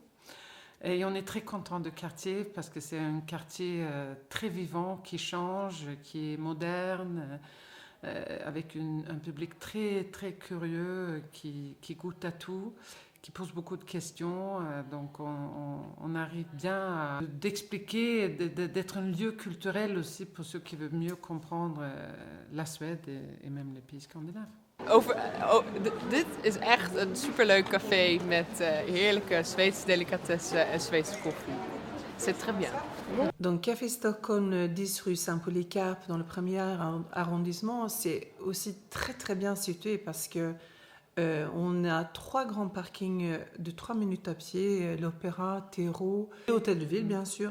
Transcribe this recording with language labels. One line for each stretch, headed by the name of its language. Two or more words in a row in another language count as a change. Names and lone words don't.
French: Et on est très content de quartier parce que c'est un quartier très vivant, qui change, qui est moderne, avec un public très, très curieux, qui goûte à tout, qui pose beaucoup de questions. Donc on arrive bien d'expliquer, d'être un lieu culturel aussi pour ceux qui veulent mieux comprendre la Suède et même les pays scandinaves.
Dutch: Dit is echt een superleuk café met heerlijke Zweedse delicatessen en Zweedse koffie.
French: C'est très bien. Donc, Café Stockholm, 10 rue Saint-Polycarpe, dans le premier arrondissement, c'est aussi très très bien situé parce que on a 3 grands parkings de 3 minutes à pied, l'Opéra, Terreau, et l'Hôtel de Ville bien sûr.